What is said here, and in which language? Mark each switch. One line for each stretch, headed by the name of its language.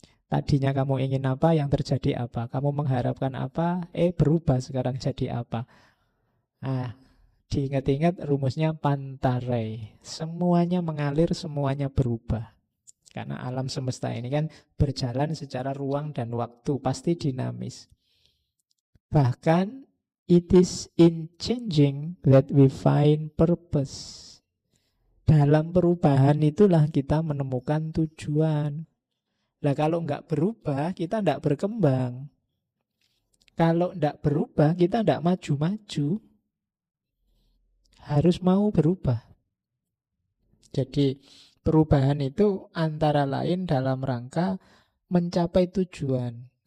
Indonesian: Tadinya kamu ingin apa, yang terjadi apa. Kamu mengharapkan apa, berubah sekarang jadi apa. Nah, diingat-ingat rumusnya Pantarei. Semuanya mengalir, semuanya berubah. Karena alam semesta ini kan berjalan secara ruang dan waktu, pasti dinamis. Bahkan
English: it is in changing that we find purpose.
Indonesian: Dalam perubahan itulah kita menemukan tujuan. Nah kalau nggak berubah, kita nggak berkembang. Kalau nggak berubah, kita nggak maju-maju. Harus mau berubah. Jadi perubahan itu antara lain dalam rangka mencapai tujuan.